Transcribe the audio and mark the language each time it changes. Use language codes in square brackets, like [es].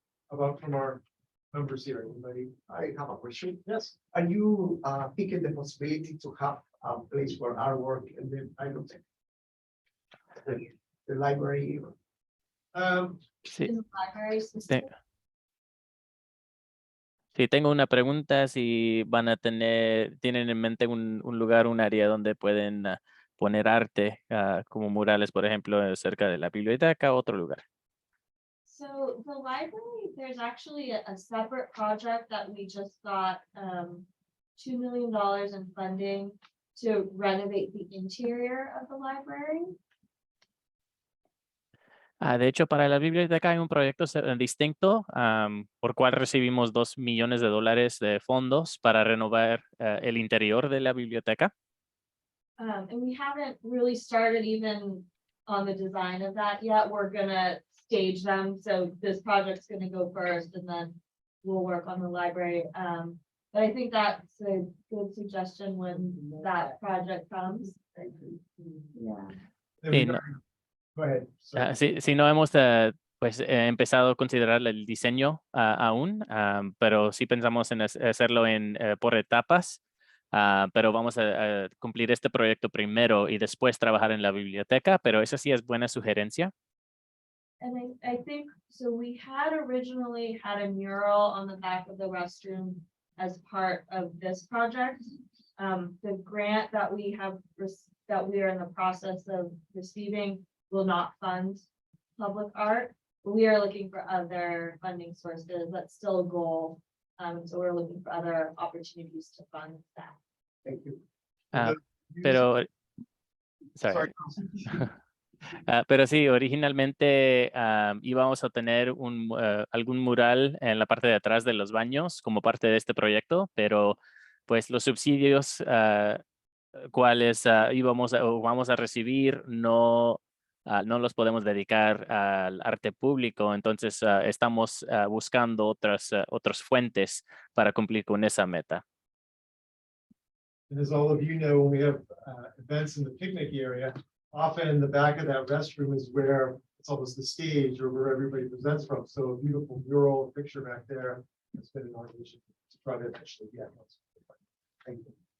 [en] How about from our members here? Anybody? I have a question. Yes. Are you thinking the possibility to have a place for artwork and then I don't think the library? [es] Sí. [en] In the library [es] Sí. [en] system. [es] Sí, tengo una pregunta, si tienen en mente un lugar, un área donde pueden poner arte, como murales, por ejemplo, cerca de la biblioteca, otro lugar. [en] So the library, there's actually a separate project that we just got $2 million in funding to renovate the interior of the library. [es] De hecho, para la biblioteca hay un proyecto distinto, por cual recibimos $2 millones de fondos para renovar el interior de la biblioteca. [en] And we haven't really started even on the design of that yet. We're gonna stage them. So this project's gonna go first and then we'll work on the library. But I think that's a good suggestion when that project comes. Yeah. [es] Sí, no. [en] Go ahead. Sorry. [es] Sí, no hemos empezado a considerar el diseño aún, pero sí pensamos en hacerlo por etapas, pero vamos a cumplir este proyecto primero y después trabajar en la biblioteca, pero esa sí es buena sugerencia. [en] And I think, so we had originally had a mural on the back of the restroom as part of this project. The grant that we have, that we are in the process of receiving will not fund public art. We are looking for other funding sources. That's still a goal. So we're looking for other opportunities to fund that. Thank you. [es] Pero, [en] Sorry. sorry. [es] Pero sí, originalmente íbamos a tener algún mural en la parte de atrás de los baños como parte de este proyecto, pero pues los subsidios cuales íbamos o vamos a recibir no los podemos dedicar al arte público, entonces estamos buscando otras fuentes para cumplir con esa meta. [en] And as all of you know, when we have events in the picnic area, often in the back of that restroom is where it's almost the stage or where everybody presents from. So a beautiful mural picture back there. It's been an audition to try to actually get. Thank you.